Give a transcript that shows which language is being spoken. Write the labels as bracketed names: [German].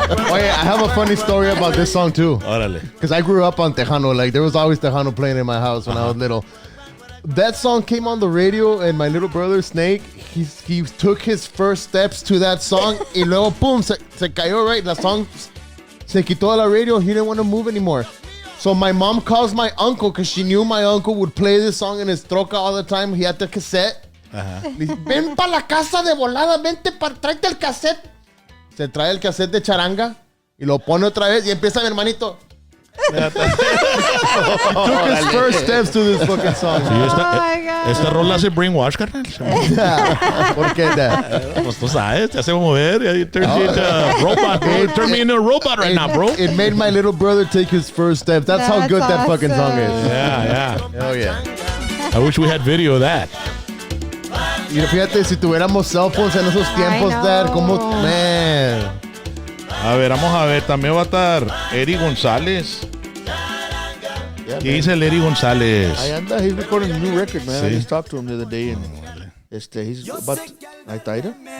[English] Oh yeah, I have a funny story about this song too. [Spanish] Órale. [English] Because I grew up on Tejano. Like there was always Tejano playing in my house when I was little. That song came on the radio, and my little brother Snake, he took his first steps to that song, [Spanish] y luego pum, se cayó, [English] right? The song [Spanish] se quitó de la radio. [English] He didn't want to move anymore. So my mom calls my uncle because she knew my uncle would play this song in his troca all the time. He had the cassette. [Spanish] Le dice, ven pa' la casa de volada, tráete el cassette. Se trae el cassette de charanga y lo pone otra vez y empieza mi hermanito. [English] Took his first steps to this fucking song. [Spanish] Sí, esta rola hace brainwash, carnal. ¿Por qué? Pues tú sabes, te hace mover. [English] It turns you into a robot, bro. It turned me into a robot right now, bro. It made my little brother take his first steps. That's how good that fucking song is. Yeah. Hell yeah. I wish we had video of that. [Spanish] Y fíjate, si tuviéramos cell phones en esos tiempos, Dad, como, man. A ver, vamos a ver. También va a estar Eddie González. ¿Qué dice el Eddie González? Ahí anda, [English] he's recording a new record, man. [Spanish] Sí. [English] I just talked to him the other day, and he's about Aitaira.